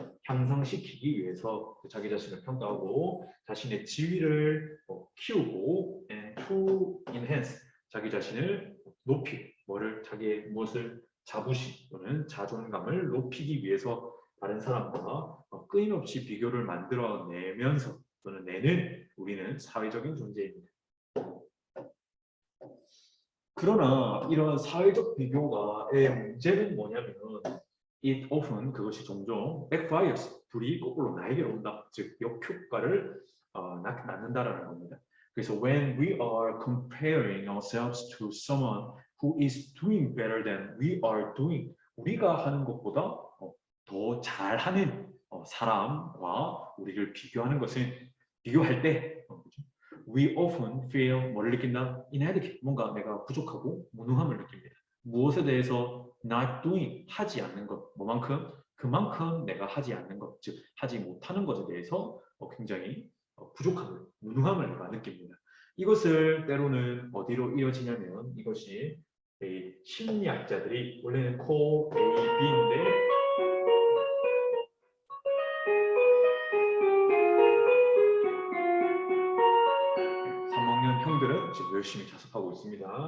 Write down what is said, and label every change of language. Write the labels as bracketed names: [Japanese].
[Korean] 향상시키기 위해서 자기 자신을 평가하고 자신의 지위를 키우고 [English] and to enhance, [Korean] 자기 자신을 높이고 자기의 무엇을 자부심 또는 자존감을 높이기 위해서 다른 사람과 끊임없이 비교를 만들어내면서 또는 내는 우리는 사회적인 존재입니다. 그러나 이런 사회적 비교가의 문제는 뭐냐면 [English] it often, [Korean] 그것이 종종 backfires, 불이 거꾸로 나에게로 온다. 즉 역효과를 낳는다라는 겁니다. [English] 그래서 when we are comparing ourselves to someone who is doing better than we are doing, [Korean] 우리가 하는 것보다 더 잘하는 사람과 우리를 비교할 때 [English] we often feel [Korean] 뭐를 느낀다? inadequate, 뭔가 내가 부족하고 무능함을 느낍니다. 무엇에 대해서 [English] not doing, [Korean] 하지 않는 것, 뭐만큼? 그만큼 내가 하지 않는 것, 즉 하지 못하는 것에 대해서 굉장히 부족함을, 무능함을 내가 느낍니다. 이것을 때로는 어디로 이어지냐면 이것이 심리학자들이 원래는 코 A, B인데 형들은 지금 열심히 자습하고 있습니다.